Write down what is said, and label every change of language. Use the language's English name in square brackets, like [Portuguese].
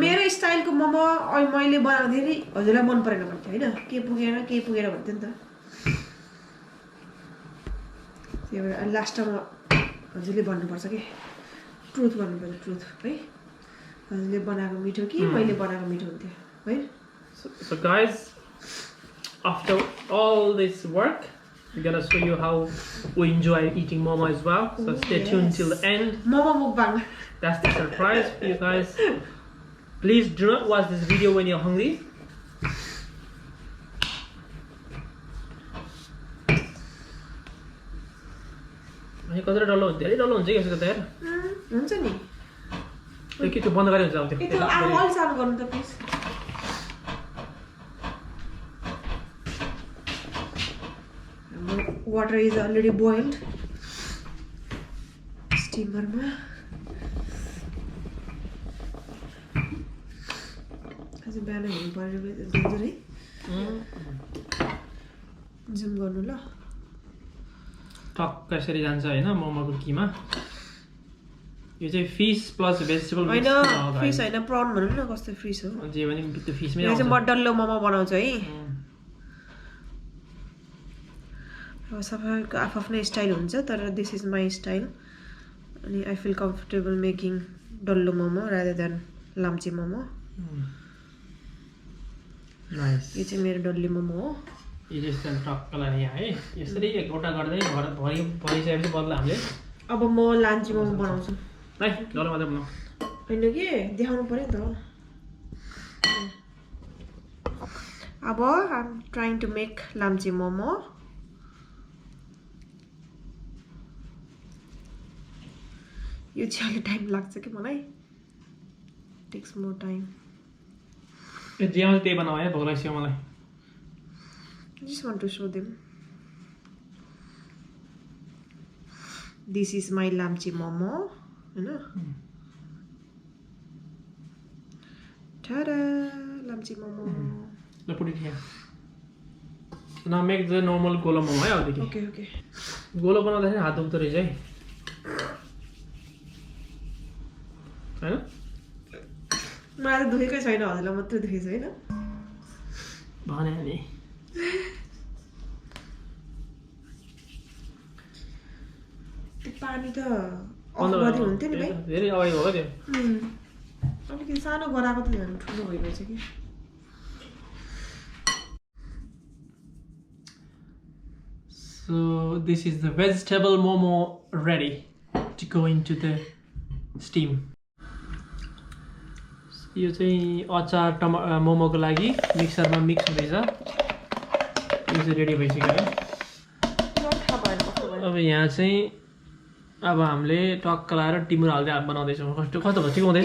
[Nepali] मेरो स्टाइलको मोमो मैले बनाउँदाखेरि हजुरलाई मन परेन भन्थ्यो होइन के पुगेन भन्थ्यो नि त त्यही भएर लास्टमा हजुरले भन्नुपर्छ कि ट्रुथ भन्नुपर्छ ट्रुथ है हजुरले बनाएको मिठो कि मैले बनाएको मिठो हुन्थ्यो है [English] So guys, after all this work we're gonna show you how we enjoy eating momo as well. So stay tuned till the end. Momo mukbang. That's the surprise for you guys. Please do not watch this video when you're hungry. [Nepali] अनि कतै डल्लो हुन्छ धेरै डल्लो हुन्छ कि यसको त यार हुन्छ नि त्यो के त्यो बन्द गरे हुन्छ अब त्यो अलि सानो गर्नु त please [English] water is already boiled steamer [Nepali] ma आज बिहान हेर्नु पर्यो डेन्जर है जुम गर्नु ल टक्क यसरी जान्छ हैन मोमोको कीमा यो चाहिँ फिश प्लस भेजिटेबल हैन फिश हैन प्राउन भन्नु न कस्तो फिश हो जे भने त्यो फिशमै आउँछ यो चाहिँ म डल्लो मोमो बनाउँछु है अब सबैको आफ्नो स्टाइल हुन्छ तर [English] this is my style [Nepali] अनि [English] I feel comfortable making dallo momo rather than [Nepali] लाम्चे मोमो नाइस यो चाहिँ मेरो डल्ले मोमो हो यो चाहिँ टक्कलाई यहाँ है यसरी एकवटा गर्दै भरि भरिसकेपछि बदला हामीले अब म लाम्चे मोमो बनाउँछु है डल्लो मात्रै बनाऊ हैन के देखाउनु पर्यो नि त अब [English] I am trying to make [Nepali] लाम्चे मोमो यो चाहिँ अलि टाइम लाग्छ कि मलाई [English] takes more time [Nepali] यो जेमा त्यही बनाऊ है भोक लाग्छ मलाई [English] just want to show them this is my lamchi momo हैन tada lamchi momo ल put it here Now make the normal gola momo [Nepali] है अब [English] Okay, okay. [Nepali] गोलो बनाउँदाखेरि हात दुख्दो रहेछ है हैन मलाई त दुखेकै छैन हजुरलाई मात्रै दुखेछ हैन भने नि त्यो पानी त अफ गर्दै हुन्थ्यो नि भाइ धेरै अगाडि भयो त्यो अलिकति सानो गराको त झन् ठुलो भइरहेछ कि [English] So this is the vegetable momo ready to go into the steam. [Nepali] यो चाहिँ अचार मोमोको लागि मिक्सरमा मिक्स हुँदैछ यो चाहिँ रेडी भइसक्यो है अब यहाँ चाहिँ अब हामीले टक्क लाएर टिमुर हाल्दै बनाउँदैछौँ कस्तो कस्तो भयो ठिक हुँदैछ